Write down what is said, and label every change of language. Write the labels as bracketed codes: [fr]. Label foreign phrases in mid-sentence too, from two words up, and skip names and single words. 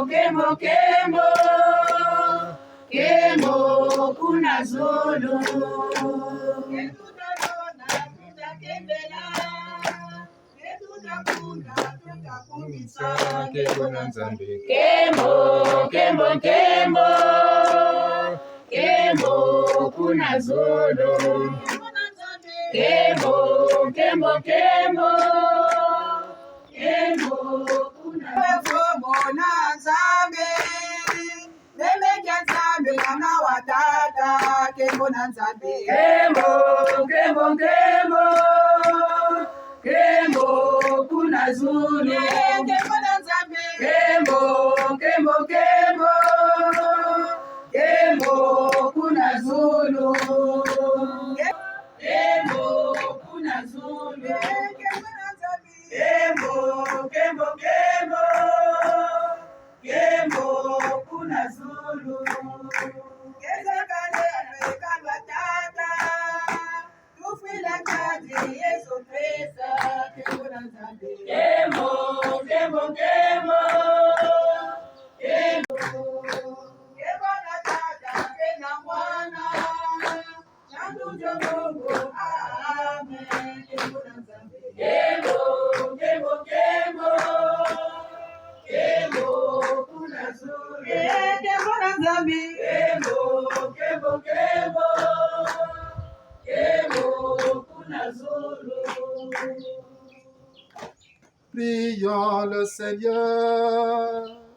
[kg] kemo, kemo, kemo, kuna zulu. Ketuda lona, tuda kembela. Ketuda kuna, tuda kumisa. Kemo nzambe. Kemo, kemo, kemo, kemo, kuna zulu. Kemo, kemo, kemo, kemo, kuna mona nzambe. Meme kya nzambe mwana wa tata. Kemo na nzambe. Kemo, kemo, kemo, kemo, kuna zulu. Kemo na nzambe. Kemo, kemo, kemo, kemo, kuna zulu. Kemo, kuna zulu. Kemo, kemo, kemo, kemo, kuna zulu. Kezakale amekalwa tata, tufila kazi Yesu pesa. Kemo na nzambe. Kemo, kemo, kemo, kemo, kemo na tata, kena mwana. Kemo, kemo, kemo, kemo, kuna zulu. Kemo na nzambe. Kemo, kemo, kemo, kemo, kuna zulu. [fr] Prions le Seigneur.